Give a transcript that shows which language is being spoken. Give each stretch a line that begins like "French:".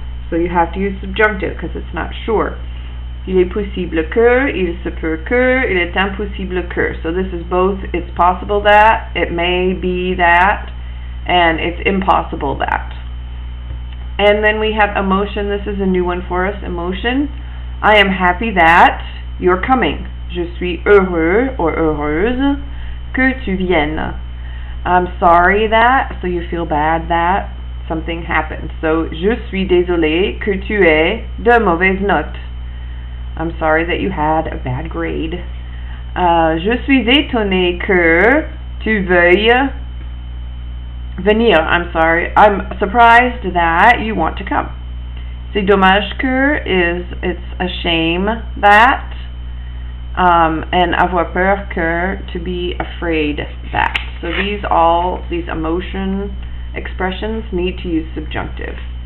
English: So you have to use subjunctive because it's not sure.
French: Il est possible que, il se peut que, il est impossible que.
English: So this is both, it's possible that, it may be that, and it's impossible that. And then we have emotion. This is a new one for us, emotion. I am happy that you're coming.
French: Je suis heureux or heureuse que tu viennes.
English: I'm sorry that, so you feel bad that something happened.
French: So, je suis désolé que tu aies de mauvaises notes.
English: I'm sorry that you had a bad grade.
French: Je suis étonné que tu veuilles venir.
English: I'm sorry. I'm surprised that you want to come.
French: C'est dommage que
English: is, it's a shame that. And
French: avoir peur que,
English: to be afraid that. So these emotion expressions need to use subjunctive.